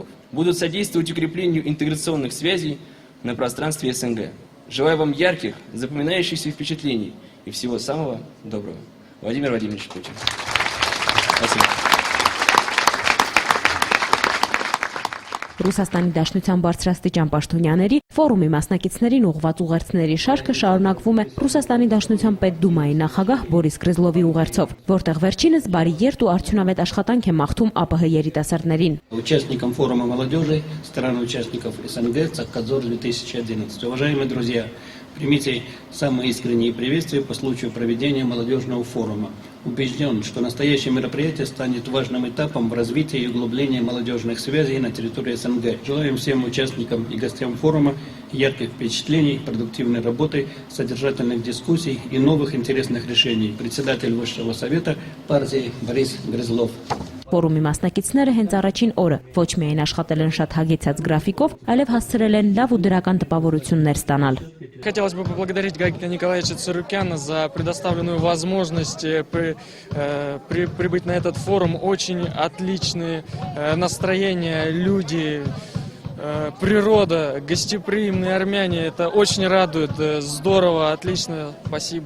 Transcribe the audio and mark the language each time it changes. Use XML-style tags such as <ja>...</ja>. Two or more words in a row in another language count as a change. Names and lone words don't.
<ru>Будут содействовать укреплению интеграционных связей на пространстве СНГ. Желаю вам ярких, запоминающихся впечатлений и всего самого доброго. Владимир Владимирович Путин. Спасибо.</ru> <hy>Ռուսաստանի Դաշնության բարձրաստիճան պաշտոնյաների ֆորումի մասնակիցներին ուղղված ուղերձների շարքը շարունակվում է Ռուսաստանի Դաշնության Պետդումայի նախագահ Բորիս Գրիզլովի ուղերձով, որտեղ վերջինս բարի երթ ու արդյունավետ աշխատանք է մաղթում ԱՊՀ երիտասարդներին։</hy> <ru>Участникам форума молодежи, стран-участников СНГ, Цахкадзор 2011. Уважаемые друзья, примите самые искренние приветствия по случаю проведения молодежного форума. Убежден, что настоящее мероприятие станет важным этапом в развитии и углублении молодежных связей на территории СНГ. Желаем всем участникам и гостям форума ярких впечатлений, продуктивной работы, содержательных дискуссий и новых интересных решений. Председатель Высшего совета партии Борис Грызлов.</ru> <hy>Ֆորումի մասնակիցները հենց առաջին օրը ոչ միայն աշխատել են շատ հագեցած գրաֆիկով, այլև հասցրել են լավ ու դրական տպավորություններ ստանալ։</hy> <ru>Хотелось бы поблагодарить Гагика Николаевича Царукяна за предоставленную возможность прибыть на этот форум. Очень отличные настроения, люди, природа, гостеприимные армяне. Это очень радует. Здорово, отлично. Спасибо.</ru>